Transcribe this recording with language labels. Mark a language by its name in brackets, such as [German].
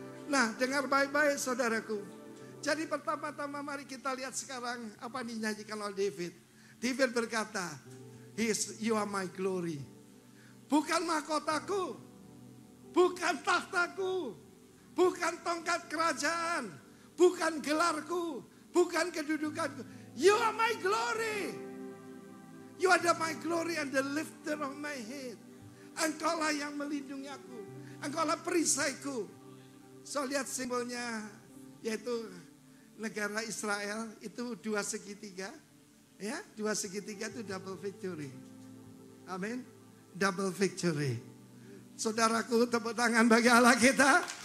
[Indonesian] Nah, dengar baik-baik saudaraku. Jadi pertama-tama mari kita lihat sekarang apa dinyanyikan oleh David. David berkata, [English] you are my glory. [Indonesian] Bukan mahkotaku, bukan tahtaku, bukan tongkat kerajaan, bukan gelarku, bukan kedudukanku. [English] You are my glory. You are my glory and the lifter of my head. [Indonesian] Engkaulah yang melindungi aku. Engkaulah perisaiku. So lihat simbolnya, yaitu negara Israel itu 2 segitiga. Ya, 2 segitiga itu double victory. Amin. Double victory. Saudaraku, tepuk tangan bagi Allah kita.